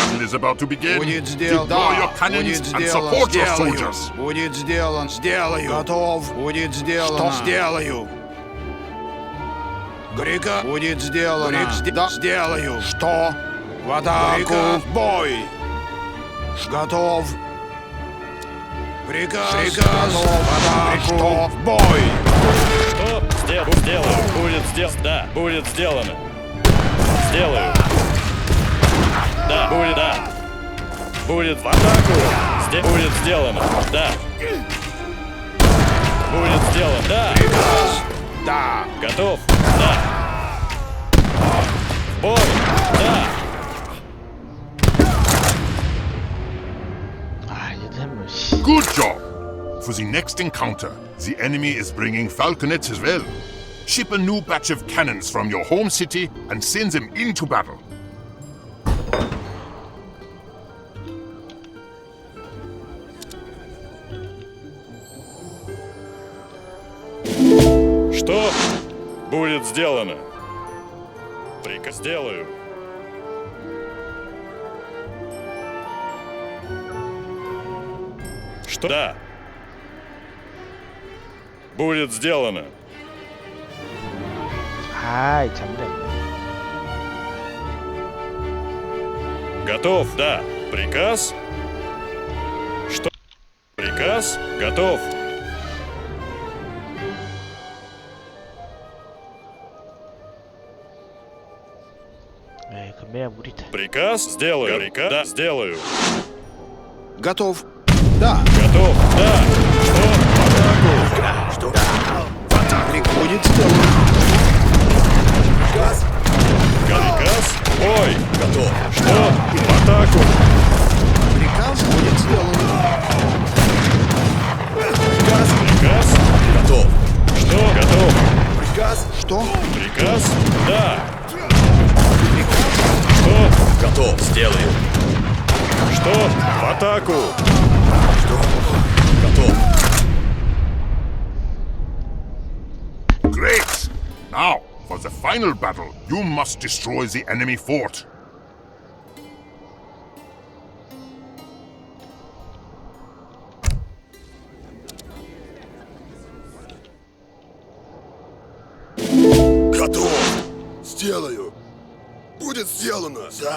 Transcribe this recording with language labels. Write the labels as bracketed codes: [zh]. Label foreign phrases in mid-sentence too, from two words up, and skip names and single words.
[en] is about to begin. [ru] Будет сделано. [en] Deploy your [ru] Да. [en] cannons [ru] Будет [en] and [ru] сделано. [en] support your [ru] Сделаю. [en] soldiers. [ru] Будет сделан. Сделаю. Готов. Будет сделано. Что? Сделаю. Грека. Будет сделано. Да. Сделаю. Что? В атаку. В бой. Готов. Приказ. Приказ. В атаку. Что? В бой. Что? Сделаю. Будет сделано. Да. Будет сделано. Сделаю. Да. Будет. Да. Будет в атаку. Будет сделано. Да. Будет сделано. Да. Приказ. Да. Готов. Да. Бой. Да. [ko] 아, 얘도 뭐 씨. [en] Good job! For the next encounter, the enemy is bringing falconets as well. Ship a new batch of cannons from your home city and send them into battle. [ru] Что? Будет сделано. Приказ сделаю. Что? Да. Будет сделано. [ko] 아이, 잠시만요. [ru] Готов? Да. Приказ? Что? Приказ? Готов. [ko] 에이, 금메야 무리다. [ru] Приказ? Сделаю. Приказ? Да. Сделаю. Готов. Да. Готов? Да. Что? В атаку. Будет сделано. Приказ? Ой. Готов. Что? В атаку. Приказ будет сделано. Приказ? Готов. Что? Готов. Приказ. Что? Приказ? Да. Приказ. Что? Готов. Сделаю. Что? В атаку. Готов. [en] Great! Now, for the final battle, you must destroy the enemy fort. [ru] Готов. Сделаю. Будет сделано. Да.